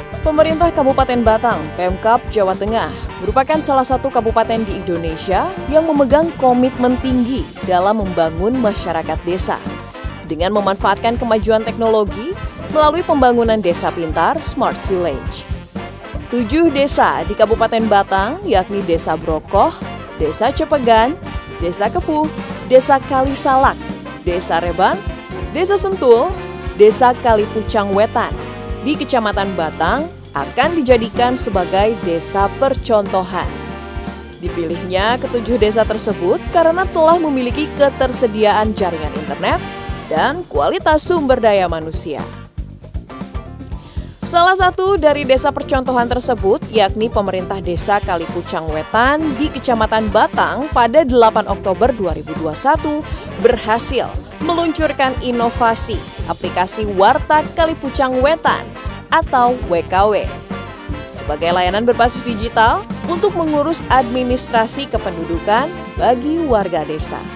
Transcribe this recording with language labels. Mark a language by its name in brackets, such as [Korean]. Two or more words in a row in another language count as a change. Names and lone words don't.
[Indonesian] Pemerintah Kabupaten Batang, Pemkab Jawa Tengah, merupakan salah satu kabupaten di Indonesia yang memegang komitmen tinggi dalam membangun masyarakat desa dengan memanfaatkan kemajuan teknologi melalui pembangunan desa pintar Smart Village. 7 desa di Kabupaten Batang, yakni Desa Brokoh, Desa Cepegan, Desa Kepuh, Desa Kalisalak, Desa Reban, Desa Sentul, Desa Kalipucang Wetan di Kecamatan Batang akan dijadikan sebagai desa percontohan. Dipilihnya ke-7 desa tersebut karena telah memiliki ketersediaan jaringan internet dan kualitas sumber daya manusia. Salah satu dari desa percontohan tersebut yakni pemerintah desa Kalipucang Wetan di Kecamatan Batang pada 8 Oktober 2021 berhasil meluncurkan inovasi aplikasi Warta Kalipucang Wetan atau WKW sebagai layanan berbasis digital untuk mengurus administrasi kependudukan bagi warga desa.